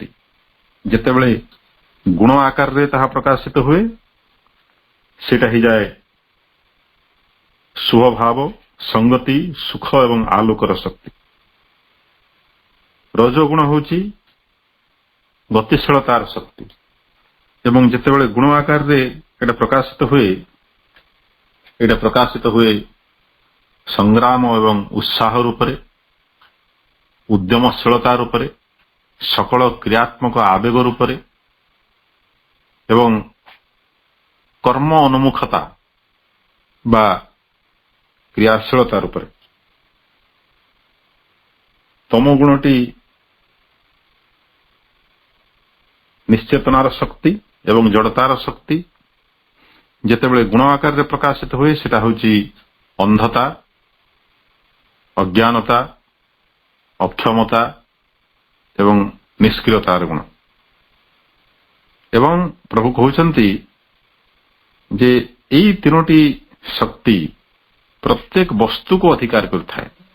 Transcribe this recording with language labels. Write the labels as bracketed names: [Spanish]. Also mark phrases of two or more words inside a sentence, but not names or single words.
[Odia] ଯେତେବେଳେ ଗୁଣ ଆକାରରେ ତାହା ପ୍ରକାଶିତ ହୁଏ ସେଇଟା ହେଇଯାଏ ଶୁଭଭାବ, ସଂଗତି, ସୁଖ ଏବଂ ଆଲୋକର ଶକ୍ତି। ରଜଗୁଣ ହେଉଛି ଗତିଶୀଳତାର ଶକ୍ତି ଏବଂ ଯେତେବେଳେ ଗୁଣ ଆକାରରେ ଏଇଟା ପ୍ରକାଶିତ ହୁଏ ସଂଗ୍ରାମ ଏବଂ ଉତ୍ସାହ ରୂପରେ, ଉଦ୍ୟମଶୀଳତା ରୂପରେ, ସକଳ କ୍ରିୟାତ୍ମକ ଆବେଗ ରୂପରେ ଏବଂ କର୍ମ ଅନୁମୁଖତା ବା କ୍ରିୟାଶୀଳତା ରୂପରେ। ତମୋଗୁଣଟି ନିଶ୍ଚେତନାର ଶକ୍ତି ଏବଂ ଜଡ଼ତାର ଶକ୍ତି ଯେତେବେଳେ ଗୁଣ ଆକାର ରେ ପ୍ରକାଶିତ ହୁଏ ସେଟା ହେଉଛି ଅନ୍ଧତା, ଅଜ୍ଞାନତା, ଅକ୍ଷମତା ଏବଂ ନିଷ୍କ୍ରିୟତାର ଗୁଣ। ଏବଂ ପ୍ରଭୁ କହୁଛନ୍ତି ଯେ ଏଇ ତିନୋଟି ଶକ୍ତି ପ୍ରତ୍ୟେକ ବସ୍ତୁ କୁ ଅଧିକାର କରିଥାଏ।